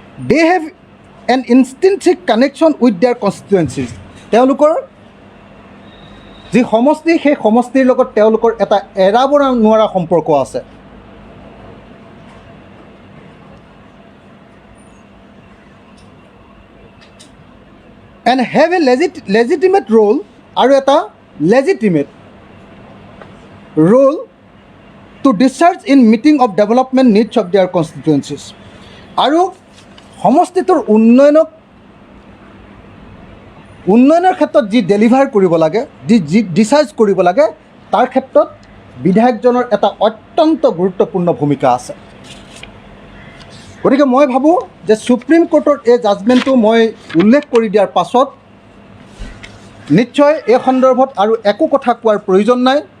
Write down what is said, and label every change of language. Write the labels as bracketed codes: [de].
[en] They have an intrinsic connection with their constituencies. [as] তেওঁলোকৰ যি সমষ্টি, সেই সমষ্টিৰ লগত তেওঁলোকৰ এটা এৰাব নোৱাৰা সম্পৰ্ক আছে। [en] And have a legitimate role, [as] আৰু এটা [en] legitimate role to discharge in meeting of development needs of their constituencies. [as] আৰু সমষ্টিটোৰ উন্নয়নৰ ক্ষেত্ৰত যি ডেলিভাৰ কৰিব লাগে, যি ডিচাৰ্জ কৰিব লাগে, তাৰ ক্ষেত্ৰত বিধায়কজনৰ এটা অত্যন্ত গুৰুত্বপূৰ্ণ ভূমিকা আছে। গতিকে মই ভাবোঁ যে সুপ্ৰিম কোৰ্টৰ এই জাজমেণ্টটো মই উল্লেখ কৰি দিয়াৰ পাছত নিশ্চয় এই সন্দৰ্ভত আৰু একো কথা কোৱাৰ প্ৰয়োজন নাই।